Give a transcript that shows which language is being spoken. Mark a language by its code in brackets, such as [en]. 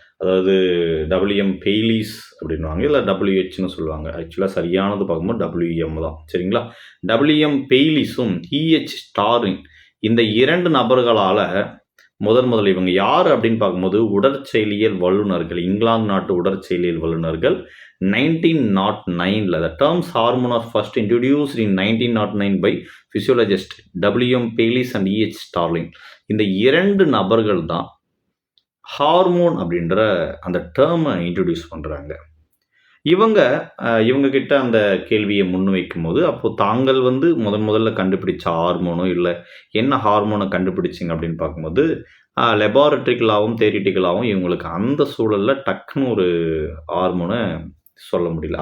[ta] அதாவது WM பெய்லீஸ் அப்படின்னுவாங்க. இல்ல WHன்னு சொல்லுவாங்க. ஆக்சுவலா சரியானது பார்க்கும்போது WM தான். சரிங்களா? WM பெய்லீஸும், EH ஸ்டாரின் இந்த 2 நபர்களால முதல் இவங்க யார் அப்படின்னு பார்க்கும்போது, உடற்செயலியல் வல்லுநர்கள். இங்கிலாந்து நாட்டு உடற்செயலியல் வல்லுநர்கள் 1909ல [en] the terms hormone are first introduced in 1909 by physiologist WM Paley and EH Starling. [ta] இந்த 2 நபர்கள் தான் ஹார்மோன் அப்படின்ற அந்த டேர்மை இன்ட்ரடியூஸ் பண்றாங்க. இவங்க கிட்ட அந்த கேள்வியை முன்வைக்கும்போது, அப்போ தாங்கள் முதல்ல கண்டுபிடிச்ச ஹார்மோனோ, இல்ல என்ன ஹார்மோனை கண்டுபிடிச்சிங்க அப்படின்னு பார்க்கும்போது, லெபார்டரிக்கலாவும், தியரிட்டிக்கலாவும் இவங்களுக்கு அந்த சூழல்ல டக்குன்னு ஒரு ஹார்மோனை சொல்ல முடியல.